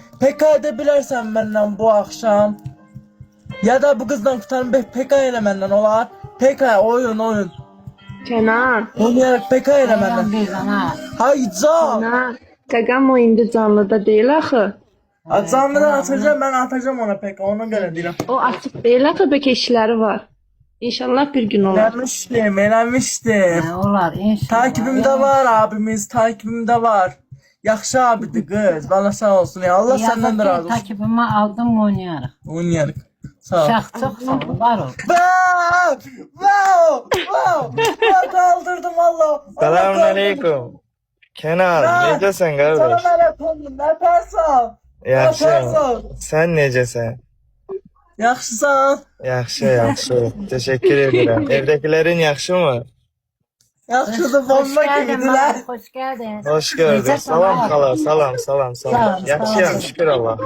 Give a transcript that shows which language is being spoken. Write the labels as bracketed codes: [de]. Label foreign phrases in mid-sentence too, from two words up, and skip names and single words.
[tr] PK edebilirsen benden bu akşam. Ya da bu kızdan kurtarın PK ile benden olar. PK oyun. Kenan. Oynayarak PK ile benden. Hayca. Kenan. [az] Qaqam o indi canlıda deyil axı. [tr] Canlıdan atacağım ben atacağım ona PK ona göre değilim. [az] O açıq deyil axı, bəlkə işləri var. İnşallah bir gün olar. Eləmişdim. Olar inşallah. [tr] Takibimde var abimiz, takibimde var. [az] Yaxşı abidir kız. Valla sağ olsun ya. [tr] Allah senden de razı olsun. [az] Takibimi aldım oynayarıq. Oynayarıq. Sağ ol. [tr] Çok sağ ol. Var ol. Wow. Kaldırdım valla. [az] Selamünaleyküm. Kenan, necəsən qardaş? [tr] Selamünaleyküm. Ne yaparsan? [az] Yaxşıyam. Sən necəsən? Yaxşısan. Yaxşı. Teşekkür edirəm. Evdəkilərin yaxşı mı? Yaxşıdır. [tr] Bomba gibidiler. Hoş geldin. Hoş gördük. [az] Salam xala, salam. Salam. Yaxşıyam, şükür Allaha.